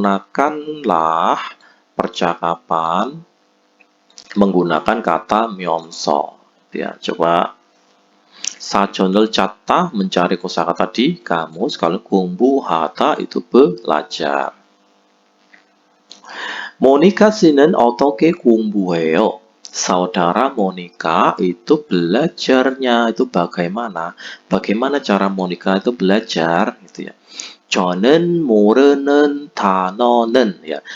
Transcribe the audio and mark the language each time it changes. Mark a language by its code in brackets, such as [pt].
[id] Sempurnakanlah percakapan menggunakan kata myonso. Ya, coba [ko] 사전을 찾다 [id] mencari kosakata di kamus. Kalau 공부하다 itu belajar. [ko] Monica 씨는 어떻게 공부해요? [id] Saudara Monica itu belajarnya itu bagaimana? Bagaimana cara Monica itu belajar gitu ya. [ko] 저는 모르는 단어는 ya.